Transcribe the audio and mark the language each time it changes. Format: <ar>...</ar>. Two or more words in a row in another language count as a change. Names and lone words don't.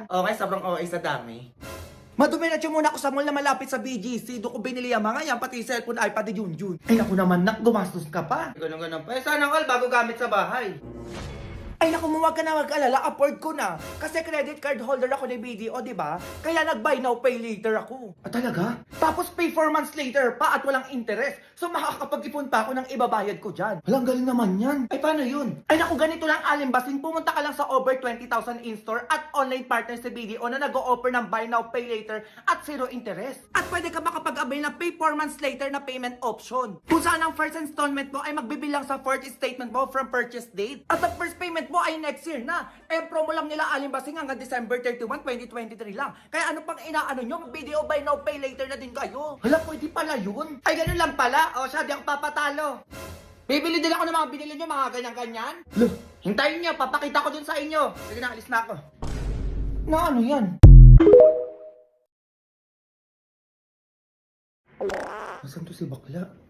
<tl>Okay, sobrang okay sa dami. Madumiretso muna ako sa mall na malapit sa BGC. Doon ko binili ang mga yan, pati cellphone, iPad ni Junjun. Ay naku naman, nak, gumastos ka pa. Ganun pa. Eh, sana all bago gamit sa bahay. Ay naku, huwag ka na mag-alala, afford ko na. Kasi</tl> <en>credit card holder</en> <tl>ako ni BDO, di ba? Kaya nag-</tl> <en>buy now, pay later</en> <tl>ako. Ah, talaga? Tapos</tl> <en>pay 4 months later</en> <tl>pa at walang interest. So makakapag-ipon pa ako ng ibabayad ko dyan. Walang galing naman yan. Ay, paano yun? Ay naku, ganito lang alimbasing. Pumunta ka lang sa</tl> <en>over 20,000 in-store</en> <tl>at</tl> <en>online partners</en> <tl>sa BDO na nag-o-offer ng</tl> <en>buy now, pay later</en> <tl>at</tl> <en>zero interest.</en> <tl>At pwede ka makapag-avail ng</tl> <en>pay 4 months later</en> <tl>na</tl> <en>payment option.</en> <tl>Kung saan ang</tl> <en>first installment</en> <tl>mo ay magbibilang sa</tl> <en>fourth statement</en> <tl>mo</tl> <en>from purchase date.</en> <tl>At ang</tl> <en>first payment</en> <tl>mo ay</tl> <en>next year</en> <tl>na. Eh, promo lang nila alimbasing hanggang December 31, 2023 lang. Kaya ano pang inaano nyo? Mag-BDO</tl> <en>buy now, pay later</en> <tl>na din kayo. Hala, pwede pala yun. Ay, ganun lang pala. O, siya, di ako papatalo. Bibili din ako ng mga binili nyo, mga ganyan-ganyan. Loh, hintayin nyo, papakita ko din sa inyo. Sige na, alis na ako. Na ano yan? Nasaan to si bakla?</tl>